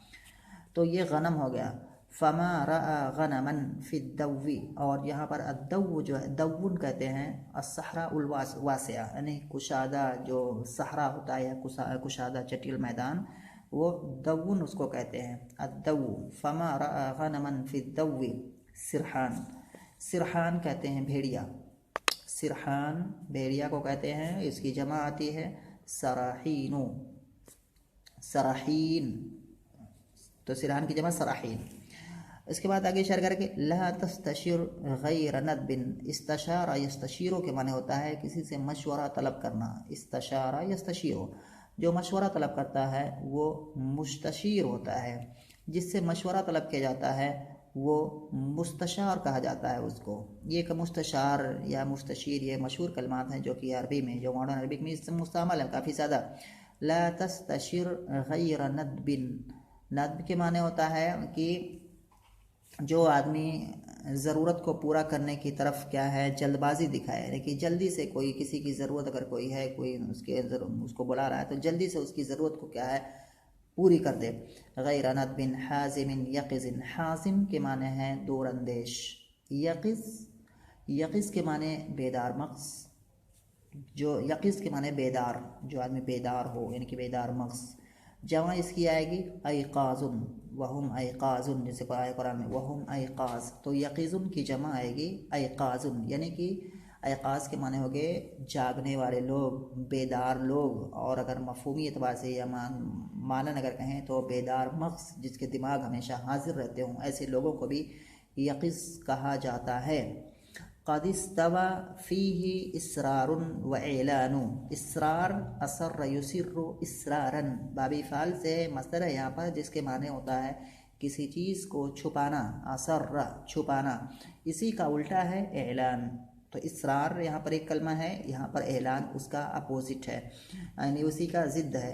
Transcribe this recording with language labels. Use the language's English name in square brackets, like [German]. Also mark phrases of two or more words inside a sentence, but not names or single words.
[Hindi] तो ये गनम हो गया। [Arabic] فما رأى غنما في الدو, [Hindi] और यहाँ पर अद्दव्व जो है, दव्वुन कहते हैं [Arabic] الصحراء الواسعة, [Hindi] यानी कुशादा जो सहरा होता है या कुशादा चटील मैदान, वो दव्वुन उसको कहते हैं, अद्दव्व। [Arabic] فما رأى غنما في الدو سرحان, [Hindi] सिरहान कहते हैं भेड़िया, सिरहान भेड़िया को कहते हैं, इसकी जमा आती है सराहीनो, सराहीन, तो सिरहान की जमा सराहीन। इसके बाद आगे इशारा करके [Arabic] لا تستشر غير ندب, استشار يستشير [Hindi] के माने होता है किसी से मशवरा तलब करना, [Arabic] استشار يستشير, [Hindi] जो मशवरा तलब करता है वो मुस्तशीर होता है, जिससे मशवरा तलब किया जाता है वो मुस्तशार कहा जाता है उसको। ये एक मुस्तशार या मुस्तशीर ये मशहूर कलमात हैं जो कि अरबी में, जो [English] modern Arabic [Hindi] में इससे मुस्तमाल है काफ़ी ज़्यादा। [Arabic] لا تستشر غير ندب, [Hindi] नदब के माने होता है कि जो आदमी ज़रूरत को पूरा करने की तरफ क्या है जल्दबाजी दिखाए, यानी कि जल्दी से कोई किसी की ज़रूरत अगर कोई है, कोई उसको बुला रहा है तो जल्दी से उसकी ज़रूरत को क्या है पूरी कर दे। [Arabic] غير ندب حازم يقظ, [Hindi] हाजिम के माने हैं दूर अंदेश, यक़िज़ के माने बेदार मग़ज़, जो यक़िज़ के माने बेदार, जो आदमी बेदार हो यानी कि बेदार मग़ज़। जमा इसकी आएगी अयक़ाज़ुन, [Arabic] وهم أيقاظ, [Hindi] जैसे आए कुरान में [Arabic] وهم أيقاظ, [Hindi] तो यक़िज़ुन की जमा आएगी अयक़ाज़ुन, यानी कि अयक़ाज़ के माने हो गए जागने वाले लोग, बेदार लोग। और अगर मफ़हूमी एतबार से या मानन अगर कहें तो बेदार मग़ज़, जिसके दिमाग हमेशा हाजिर रहते हों, ऐसे लोगों को भी यक़िज़ कहा जाता है। [Arabic] قد استوى فيه إسرار وإعلان, إسرار أسر يسر إسرارا, [Hindi] बाबी फ़ाल से मस्दर है यहाँ पर, जिसके माने होता है किसी चीज़ को छुपाना, असर छुपाना, इसी का उल्टा है एलान। तो इसरार यहाँ पर एक कलमा है, यहाँ पर एलान उसका अपोजिट है, यानी उसी का ज़िद्द है।